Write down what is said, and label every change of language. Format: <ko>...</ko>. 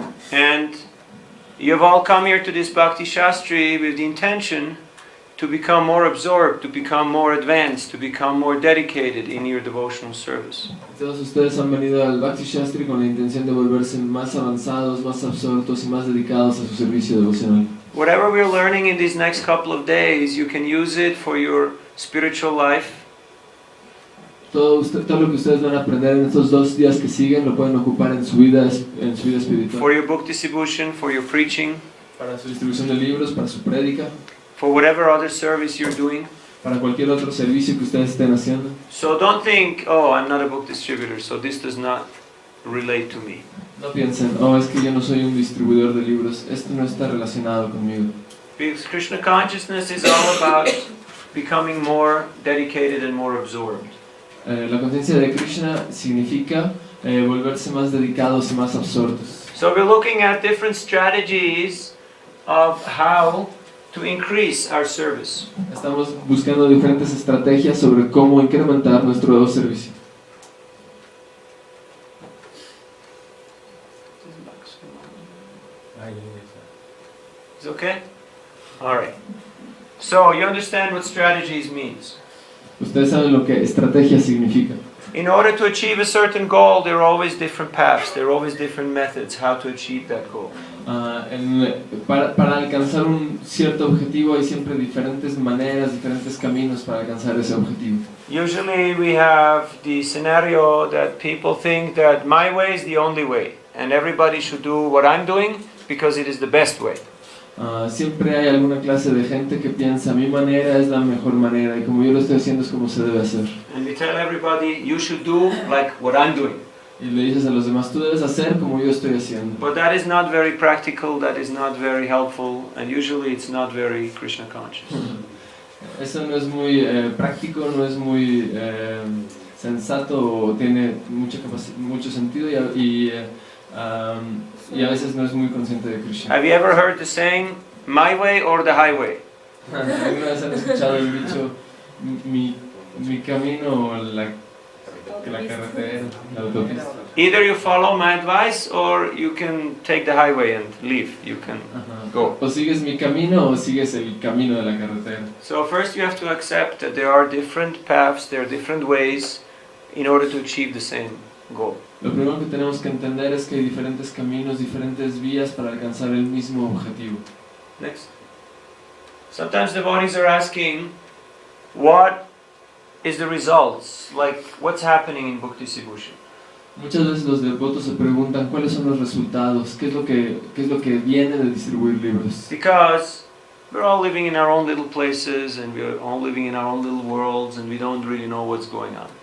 <en>And you've all come here to this Bhakti Shastri with the intention to become more absorbed, to become more advanced, to become more dedicated in your devotional service.</en> <es>Todos ustedes han venido al Bhakti Shastri con la intención de volverse más avanzados, más absortos y más dedicados a su servicio devocional.</es> <en>Whatever we're learning in these next couple of days, you can use it for your spiritual life.</en> <es>Todo lo que ustedes van a aprender en estos 2 días que siguen lo pueden ocupar en su vida espiritual.</es> <en>For your book distribution, for your preaching.</en> <es>Para su distribución de libros, para su prédica.</es> <en>For whatever other service you're doing.</en> <es>Para cualquier otro servicio que ustedes estén haciendo.</es> <en>So don't think, oh, I'm not a book distributor, so this does not relate to me.</en> <es>No piensen, es que yo no soy un distribuidor de libros, esto no está relacionado conmigo.</es> <en>Because Krishna consciousness is all about becoming more dedicated and more absorbed.</en> <es>La conciencia de Krishna significa volverse más dedicados y más absortos.</es> <en>So we're looking at different strategies of how to increase our service.</en> <es>Estamos buscando diferentes estrategias sobre cómo incrementar nuestro servicio.</es> <en>Is okay? All right. So you understand what strategies means.</en> <es>Ustedes saben lo que estrategia significa.</es> <en>In order to achieve a certain goal, there are always different paths, there are always different methods how to achieve that goal.</en> <es>Para alcanzar un cierto objetivo hay siempre diferentes maneras, diferentes caminos para alcanzar ese objetivo.</es> <en>Usually we have the scenario that people think that my way is the only way and everybody should do what I'm doing because it is the best way.</en> <es>Siempre hay alguna clase de gente que piensa mi manera es la mejor manera y como yo lo estoy haciendo es como se debe hacer.</es> <en>And we tell everybody, you should do like what I'm doing.</en> <es>Y le dices a los demás, tú debes hacer como yo estoy haciendo.</es> <en>But that is not very practical, that is not very helpful, and usually it's not very Krishna conscious.</en> <es>Eso no es muy práctico, no es muy sensato o tiene mucho sentido y a veces no es muy consciente de Krishna.</es> <en>Have you ever heard the saying, my way or the highway?</en> <es>¿Alguna vez han escuchado el dicho, mi camino o la carretera, la autopista?</es> <en>Either you follow my advice or you can take the highway and leave. You can go.</en> <es>O sigues mi camino o sigues el camino de la carretera.</es> <en>So first you have to accept that there are different paths, there are different ways in order to achieve the same goal.</en> <es>Lo primero que tenemos que entender es que hay diferentes caminos, diferentes vías para alcanzar el mismo objetivo.</es> <en>Next. Sometimes devotees are asking, what is the results? Like, what's happening in Bhakti Sibhushan?</en> <es>Muchas veces los devotos se preguntan cuáles son los resultados, qué es lo que viene de distribuir libros.</es> <en>Because we're all living in our own little places and we're all living in our own little worlds and we don't really know what's going on.</en>